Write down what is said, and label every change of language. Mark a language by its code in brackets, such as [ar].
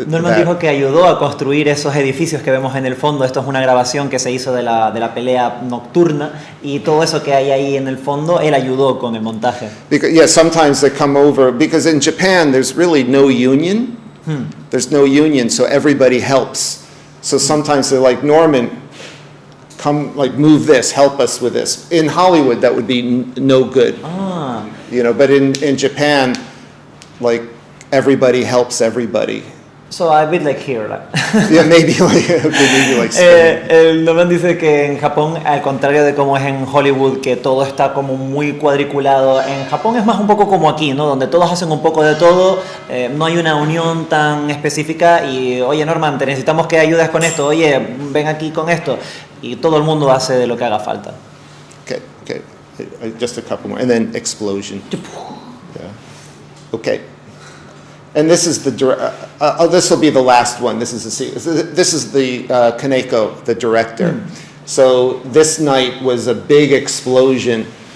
[es] Norman dijo que ayudó a construir esos edificios que vemos en el fondo. Esto es una grabación que se hizo de la pelea nocturna, y todo eso que hay ahí en el fondo, él ayudó con el montaje. [en] Because, sometimes they come over, because in Japan there's really no union. There's no union, so everybody helps. So sometimes they're like, Norman, come, move this, help us with this. In Hollywood, that would be no good. But in Japan, everybody helps everybody. So a bit like here. Like. Yeah, maybe like Spain. [es] El Norman dice que en Japón, al contrario de como es en Hollywood, que todo está como muy cuadriculado, en Japón es más un poco como aquí, ¿no? Donde todos hacen un poco de todo, no hay una unión tan específica y, oye Norman, te necesitamos que ayudes con esto, oye, ven aquí con esto, y todo el mundo hace de lo que haga falta. [en] Okay. Just a couple more, and then explosion. Yeah. Okay. And this is the this will be the last one. This is the Kaneko, the director. So this night was a big explosion.